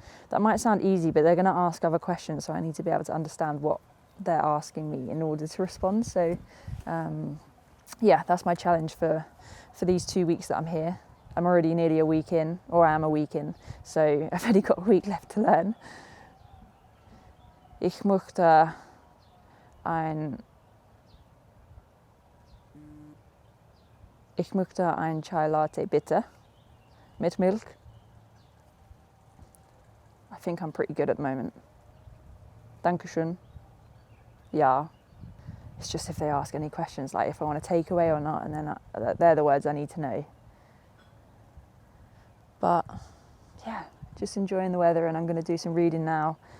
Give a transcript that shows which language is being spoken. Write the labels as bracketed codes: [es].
[en] That might sound easy, but they're going to ask other questions, so I need to be able to understand what they're asking me in order to respond. So yeah, that's my challenge for these 2 weeks that I'm here. I'm already nearly a week in, or I am a week in, so I've only got a week left to learn. [de] Ich möchte ein Chai Latte bitte mit Milk. [en] I think I'm pretty good at the moment. [de] Dankeschön. Ja. [en] It's just if they ask any questions, like if I want a takeaway or not, and then they're the words I need to know. But yeah, just enjoying the weather, and I'm going to do some reading now.